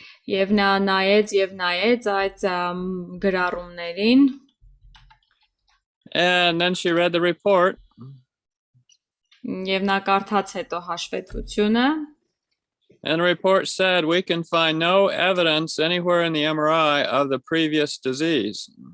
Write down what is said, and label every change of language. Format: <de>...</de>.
<hy>Եվ նա նայեց եւ նայեց այդ գրառումներին.</hy> <en>And then she read the report.</en> <hy>Եվ նա կարդաց հետո հաշվետվությունը.</hy> <en>And the report said we can find no evidence anywhere in the MRI of the previous disease.</en>